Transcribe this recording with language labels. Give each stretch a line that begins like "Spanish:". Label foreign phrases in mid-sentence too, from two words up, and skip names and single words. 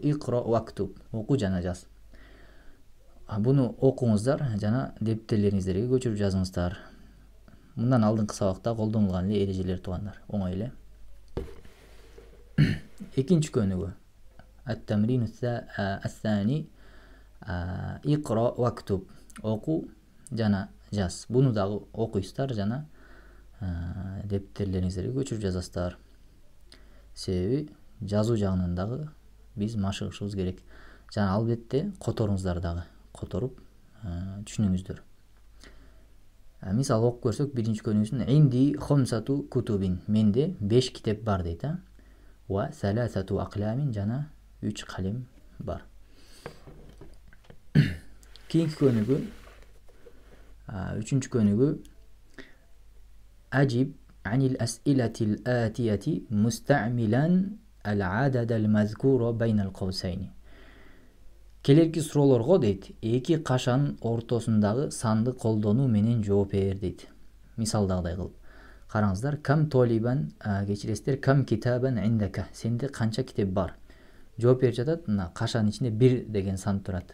Arabic: اقرأ واكتب,
Kyrgyz: оку жана жаз. Буну окуңуздар жана дептерлериңиздерге көчүрүп жазыңыздар. Мындан алдыңкы сабакта колдонулган эле эрежелер туугандар. Оңой эле. Экинчи көнүгүү.
Arabic: التمرين الثاني. اقرأ واكتب,
Kyrgyz: оку жана жаз. Буну дагы окуйсуздар жана дептерлериңиздерге көчүрүп жазасыздар. Себеби жазуу жагынан дагы биз машыгышыбыз керек. Жана албетте которуңуздар дагы. Которуп түшүнүңүздөр. Мисал окуп көрсөк, биринчи көнүгүүсүн
Arabic: عندي خمسة كتب,
Kyrgyz: менде 5 китеп бар дейт.
Arabic: وثلاثة أقلام,
Kyrgyz: жана 3 калем бар. Кийинки көнүгүү, үчүнчү көнүгүү.
Arabic: أجب عن الأسئلة الآتية مستعملا العدد المذكورة بين القوسين.
Kyrgyz: Келерки суроолорго дейт, 2 кашанын ортосундагы санды колдонуу менен жооп бер дейт. Мисалдагыдай кылып. Караңыздар,
Arabic: كم طالبا,
Kyrgyz: кечиресиздер,
Arabic: كم كتابا عندك,
Kyrgyz: сенде канча китеп бар? Жооп берип жатат, мына кашанын ичинде 1 деген сан турат.